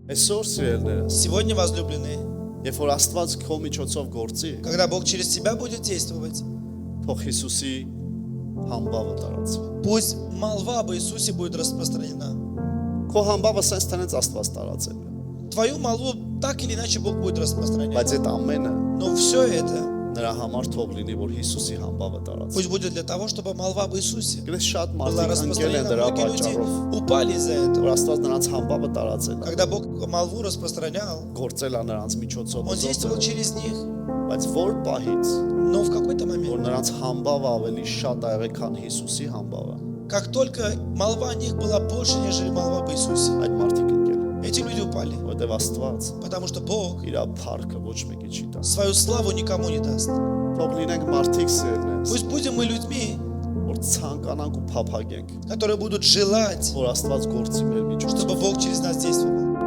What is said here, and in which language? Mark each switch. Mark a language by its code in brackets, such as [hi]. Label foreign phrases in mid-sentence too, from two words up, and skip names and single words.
[hy] Այսօր սիրելիներս, [ru] Сегодня, возлюбленные, [hy] երբ որ Աստված քո միջոցով գործի, [ru] когда Бог через тебя будет действовать, [hy] թող Հիսուսի համբավը տարածվի։ [ru] пусть молва об Иисусе будет распространена. [hy] Քո համբավը sense տենց Աստված տարածել է։ [ru] Твою молву так или иначе Бог будет распространять. [hy] Բայց այդ ամենը [ru] Но все это [hy] նրա համար թող լինի, որ Հիսուսի համբավը տարածվի։ [ru] пусть будет для того, чтобы молва об Иисусе [hy] Գիտես շատ [ru] была [hy] մարդիկ ընկել են [ru] распространена. [hy] դրա [ru] Многие люди [hy] պատճառով, [ru] упали из-за [hy] որ [ru] этого. [hy] Աստված նրանց համբավը տարածել է, [ru] Когда Бог молву распространял, [hy] գործել է նրանց միջոցով, [ru] Он действовал через них. [hy] բայց որ պահից, [ru] Но в какой-то [hy] որ [ru] момент, [hy] նրանց համբավը ավելի շատ ա եղել, քան Հիսուսի համբավը, [ru] как только молва о них была больше, нежели молва об Иисусе, [hy] այդ մարդիկ ընկել են, [ru] эти люди упали. [hy] որտեղ Աստված [ru] Потому что Бог [hy] իր փառքը ոչ մեկի չի տա։ [ru] свою славу никому не даст. [hy] Թող լինենք մարդիկ սիրելիներս, [ru] Пусть будем мы людьми, [hy] որ ցանկանանք ու փափագենք, [ru] которые будут желать, [hy] որ Աստված գործի մեր միջոցով։ [ru] чтобы Бог через нас действовал.